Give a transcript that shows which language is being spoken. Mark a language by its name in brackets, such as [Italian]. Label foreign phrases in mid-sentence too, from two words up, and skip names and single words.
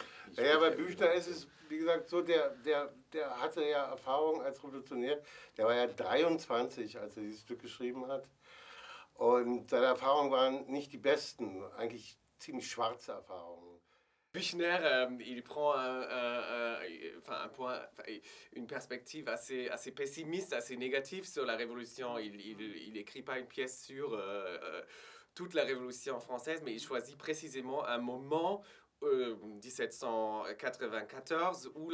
[German] Ja, bei Büchner ist es, wie gesagt, so, der hatte ja Erfahrung als Revolutionär. Der war ja 23, als er dieses Stück geschrieben hat. Und seine Erfahrungen waren nicht die besten, eigentlich ziemlich schwarze Erfahrungen. [French] Büchner, il prend enfin, une perspective assez pessimiste, assez négative sur la Révolution. Il écrit pas une pièce sur toute la Révolution française, mais il choisit précisément un moment 1794 où